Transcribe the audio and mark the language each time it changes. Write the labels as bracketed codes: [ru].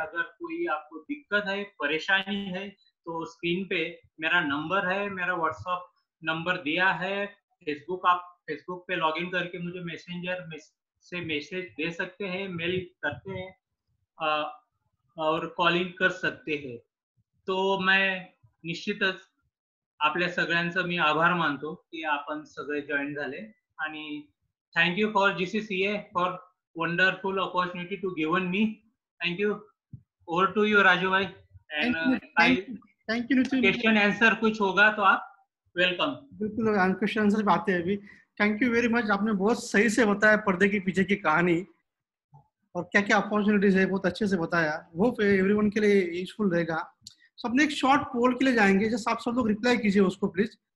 [hi] अगर कोई आपको दिक्कत है, परेशानी है, तो स्क्रीन पे मेरा नंबर है, मेरा व्हाट्सएप नंबर दिया है। आप फेसबुक पे लॉगिन करके मुझे मैसेंजर से मैसेज दे सकते हैं, मेल करते हैं और कॉलिंग कर सकते हैं। [mr] तो मैं निश्चितच आपल्या सगळ्यांचं मी आभार मानतो की आपण सगळे जॉईन झाले आणि [en] Thank you for GCCA for wonderful opportunity to given me. Thank you. Over to you Raju भाई. And thank you Nitin. [hi] Question answer कुछ होगा तो आप वेलकम. बिल्कुल क्वेश्चन आंसर पे आते हैं अभी. Thank you very much. आपने बहुत सही से बताया पर्दे के पीछे की कहानी और क्या क्या अपॉर्चुनिटीज है, बहुत अच्छे से बताया. वो एवरीवन के लिए यूजफुल रहेगा. सब ने एक शॉर्ट पोल के लिए जाएंगे, जैसे आप सब लोग रिप्लाई कीजिए उसको प्लीज.